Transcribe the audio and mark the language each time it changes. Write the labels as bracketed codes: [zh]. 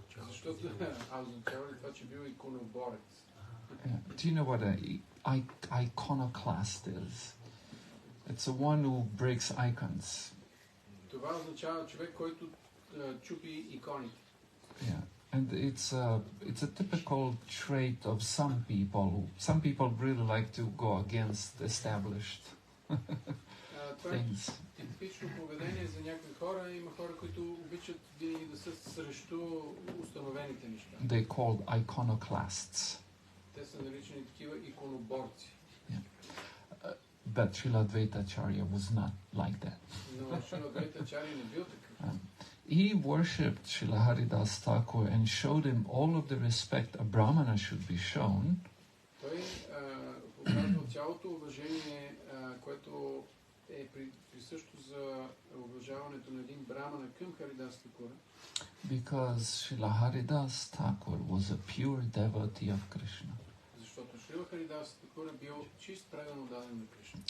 [bg] Защото означава ли това, че бил иконоборец? [en] Do you know what an iconoclast is? It's the one who breaks icons. [bg] Това означава човек, който чупи иконите. [en] Yeah. And it's a typical trait of some people. Some people really like to go against established things. [bg] Типично поведение за някои хора. Има хора, които обичат винаги да са срещу установените неща. [en] They called iconoclasts. [bg] Те са наричани такива иконоборци. [en] But Srila Advaita Acharya was not like that. [bg] Но Шрила Адвайта Ачаря не бил такъв. [en] He worshipped Srila Haridas Thakur and showed him all of the respect a Brahmana should be shown. [bg] Той показва цялото уважение, което е присъщо за уважаването на един брамана към Харидас Такура. [en] Because Srila Haridas Thakur was a pure devotee of Krishna. [bg] Защото Шрила Харидас Такура бил чист предан отдаден на Кришна.